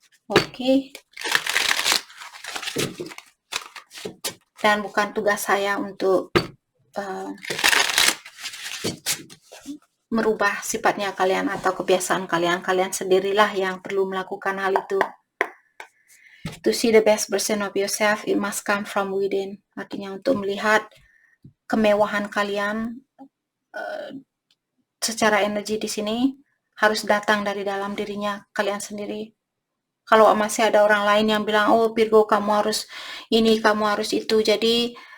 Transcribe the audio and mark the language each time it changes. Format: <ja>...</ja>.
<id>Oke. Dan bukan tugas saya untuk merubah sifatnya kalian atau kebiasaan kalian. Kalian sendirilah yang perlu melakukan hal itu.</id> <en>To see the best version of yourself, it must come from within.</en> <id>Artinya untuk melihat kemewahan kalian secara energi di sini harus datang dari dalam dirinya kalian sendiri. Kalau masih ada orang lain yang bilang, "Oh Virgo, kamu harus ini, kamu harus itu." Jadi</id>